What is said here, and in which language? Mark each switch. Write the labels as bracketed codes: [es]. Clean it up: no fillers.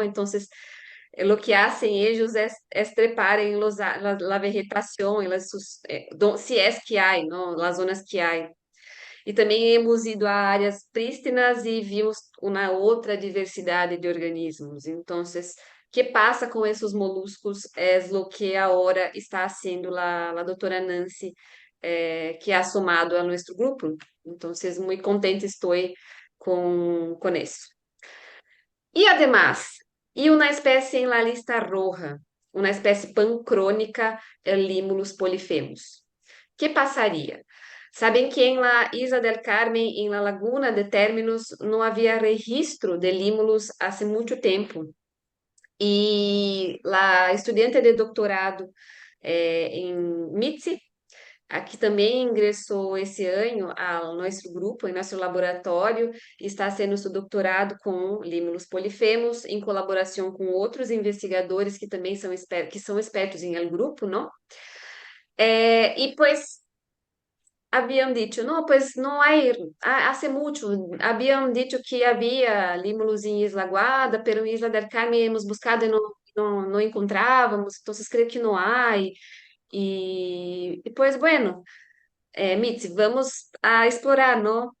[es] Entonces, lo que hacen ellos es trepar en la vegetación, si es que hay, ¿no? Las zonas que hay. [pt] E também [es] hemos ido a [pt] áreas prístinas e vimos uma outra diversidade de organismos. Então, que passa com esses moluscos é o que agora [es] está haciendo [pt] a doutora Nancy, que [es] ha somado [pt] a nosso grupo. Então, muito contente estou com isso. E [es] además, [pt] e uma espécie [es] em la lista roja, [pt] uma espécie pancrônica, el Limulus polifemus. Que passaria? Sabem que em la Isla del Carmen, em la Laguna de Términos, não havia registro de límulos há muito tempo. E a estudante de doutorado em MITSE, aqui também ingressou esse ano ao nosso grupo, em nosso laboratório, e está sendo seu doutorado com límulos polifemos, em colaboração com outros investigadores que também são [es] expertos em el grupo, [pt] não? [es] E pues habían dicho, no, pues no hay, hace mucho, habían dicho que había límulos en Isla Guada, pero en Isla del Carmen hemos buscado y no encontrábamos, entonces creo que no hay. Y pues bueno, Mitzi, vamos a explorar, ¿no?